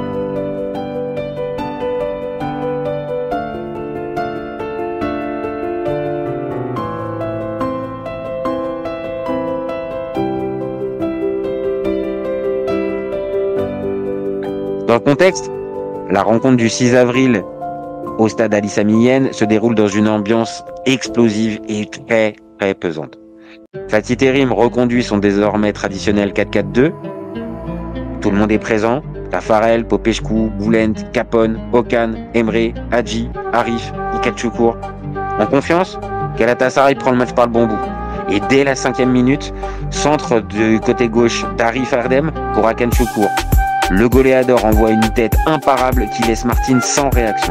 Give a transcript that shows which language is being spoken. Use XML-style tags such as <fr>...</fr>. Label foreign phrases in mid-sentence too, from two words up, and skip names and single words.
<fr>Dans le contexte, la rencontre du 6 avril au stade Ali Sami Yen se déroule dans une ambiance explosive et très très pesante. Fatih Terim reconduit son désormais traditionnel 4-4-2. Tout le monde est présent. Tafarel, Popescu, Bülent, Capone, Okan, Emre, Hadji, Arif, Ilkay Çukur. En confiance, Galatasaray prend le match par le bon bout. Et dès la 5e minute, centre du côté gauche d'Arif Erdem pour Hakan Çukur. Le goléador envoie une tête imparable qui laisse Martyn sans réaction.</fr>